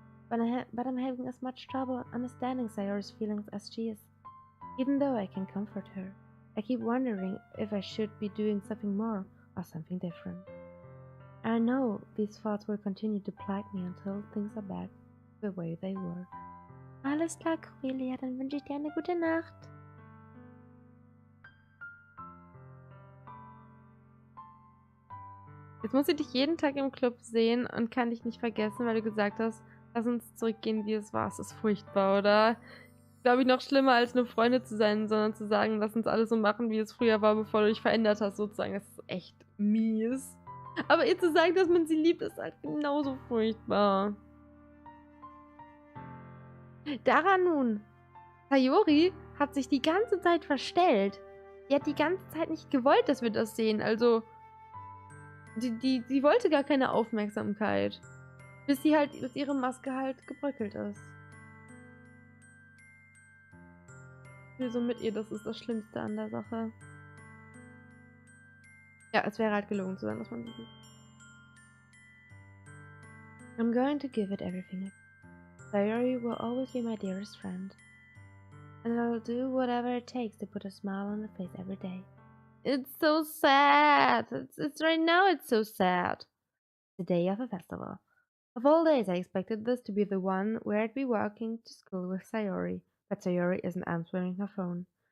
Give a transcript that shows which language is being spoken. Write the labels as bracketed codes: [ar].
[en] But I'm having as much trouble understanding Sayori's feelings as she is. Even though I can comfort her, I keep wondering if I should be doing something more or something different. I know these thoughts will continue to plague me until things are back the way they were. [de] Alles klar, Cornelia, dann wünsche ich dir eine gute Nacht. Jetzt muss ich dich jeden Tag im Club sehen und kann dich nicht vergessen, weil du gesagt hast, lass uns zurückgehen, wie es war. Es ist furchtbar, oder? Glaube ich, noch schlimmer, als nur Freunde zu sein, sondern zu sagen, lass uns alles so machen, wie es früher war, bevor du dich verändert hast, sozusagen. Das ist echt mies. Aber ihr zu sagen, dass man sie liebt, ist halt genauso furchtbar. Daran nun, Sayori hat sich die ganze Zeit verstellt. Die hat die ganze Zeit nicht gewollt, dass wir das sehen. Also, die wollte gar keine Aufmerksamkeit. Bis ihre Maske halt gebröckelt ist. Ich will so mit ihr, das ist das Schlimmste an der Sache. Ja, es wäre halt gelogen zu sein, dass man sie sieht. [en] I'm going to give it everything. Sayori will always be my dearest friend. And I'll do whatever it takes to put a smile on her face every day. It's so sad. It's right now it's so sad. The day of a festival. Of all days, I expected this to be the one where I'd be walking to school with Sayori, but Sayori isn't answering her phone.